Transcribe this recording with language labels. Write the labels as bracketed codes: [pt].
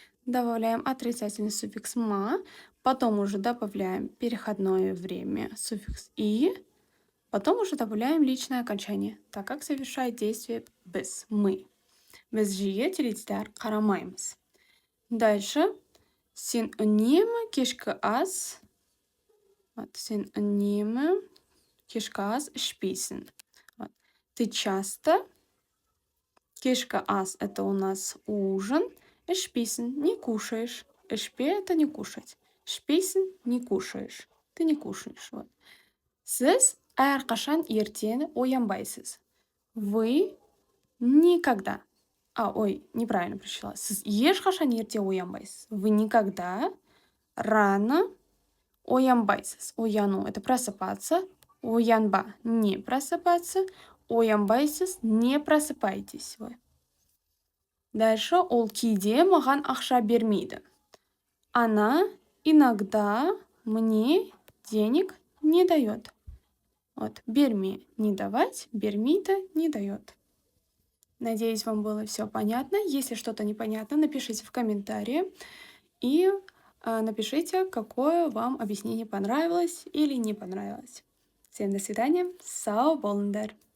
[ru] добавляем отрицательный суффикс «ма», потом уже добавляем переходное время, суффикс «и», потом уже добавляем личное окончание, так как совершает действие «біз», «мы». [kk] Біз жиі теледидар қарамаймыз. Дальше сен үнемі кешкі ас, вот, сен үнемі кешкі ас ішпейсің. Вот. [ru] Ты часто, [kk] кешкі ас [ru] это у нас ужин, [kk] ішпейсің, [ru] не кушаешь. Ішпе это не кушать. [kk] Ішпейсің, [ru] не кушаешь. Ты не кушаешь. Вот. [kk] Сіз әрқашан ертең оянбайсыз. [ru] Вы никогда. Ой, неправильно прочла. [kk] Сіз ешқашан ерте оянбайсыз. [ru] Вы никогда рано [kk] оянбайсыз. [ru] Ояну – это просыпаться. Оянба – не просыпаться. Оянбайсыз – не просыпайтесь вы. [kk] Дальше ол кейде маған ақша бермейді. [ru] Она иногда мне денег не дает. Вот, берме – не давать, бермейді – не дает. Надеюсь, вам было все понятно. Если что-то непонятно, напишите в комментарии и напишите, какое вам объяснение понравилось или не понравилось. Всем до свидания. [kk] Сау болыңдар.